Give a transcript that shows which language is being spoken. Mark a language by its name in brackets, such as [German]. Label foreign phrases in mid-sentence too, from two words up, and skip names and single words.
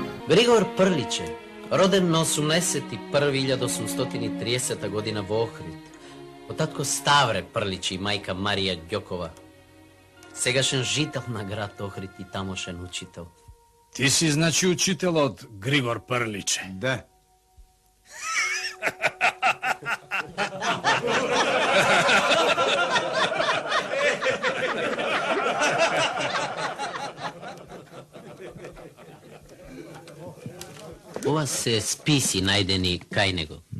[Macedonian] Григор Прлиће, роден на 81.1830 година в Охрид. Отатко Ставре Прлић и мајка Марија Ѓокова. Сегашен жител на град Охрид и тамошен учител. Ти си, значи, учител од Григор Прличе? Да. Ова се списи најдени кај него.